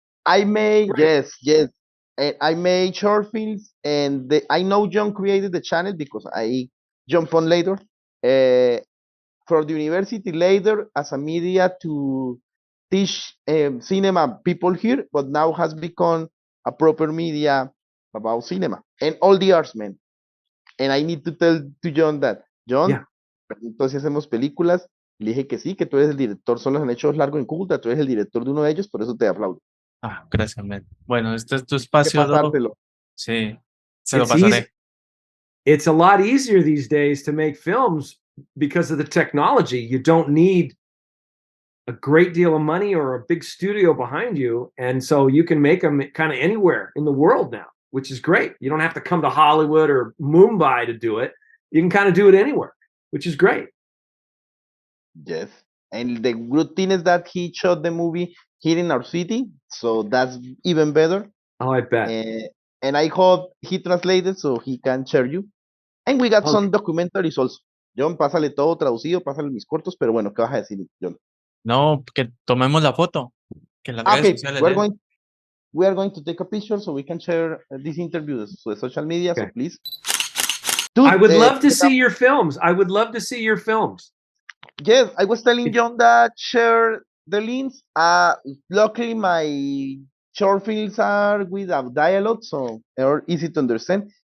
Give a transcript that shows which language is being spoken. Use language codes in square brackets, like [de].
[en] I made yes, and I made short films, and I know Jhon created the channel because I jumped on later. For the university later as a media to teach cinema people here, but now has become a proper media about cinema and all the arts, man. And I need to tell to Jhon that, Jhon, [es] entonces hacemos películas. Le dije que sí, que tú eres el director, solo han hecho largo en Cúcuta, tú eres el director de uno de ellos, por eso te aplaudo. Gracias, man. Bueno, este es tu Que espacio, pasártelo. Sí, se lo pasaré. [en] It's a lot easier these days to make films because of the technology. You don't need a great deal of money or a big studio behind you. And so you can make them kind of anywhere in the world now, which is great. You don't have to come to Hollywood or Mumbai to do it. You can kind of do it anywhere, which is great. Yes. And the good thing is that he shot the movie here in our city, so that's even better. Oh, I bet. And I hope he translated so he can share you. And we got some documentaries also. [es] Jhon, pásale todo traducido, pásale mis cortos, pero bueno, ¿qué vas a decir, Jhon? No, que tomemos la foto. Que las redes sociales [en] we are going to take a picture so we can share this interview to the social media, so please. Dude, I would love to see your films. I would love to see your films. Yes, I was telling Jhon that share the links. Luckily, my short films are without dialogue, so they're easy to understand.